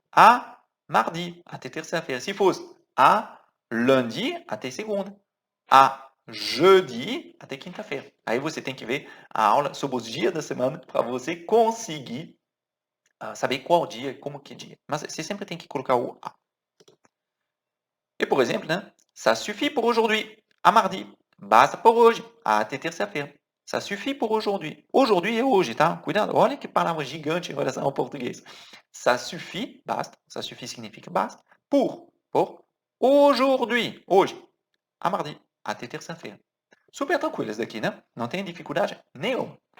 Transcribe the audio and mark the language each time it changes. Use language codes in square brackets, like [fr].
[pt] A mardi. Até terça-feira. Se fosse a lundi, até segunda. A jeudi, até quinta-feira. Aí você tem que ver a aula sobre os dias da semana para você conseguir saber qual dia e como que dia. Mas você sempre tem que colocar o A. E, por exemplo, né? [fr] Ça suffit pour aujourd'hui. À mardi. [pt] Basta por hoje. Até terça-feira. [fr] Ça suffit pour aujourd'hui. [pt] Aujourd'hui é hoje, tá? Cuidado. Olha que palavra gigante em relação ao português. Ça suffit, basta. Ça suffit significa basta. Por aujourd'hui. Hoje. À mardi. Até terça-feira. Super tranquilo isso daqui, né? Não tem dificuldade nenhuma.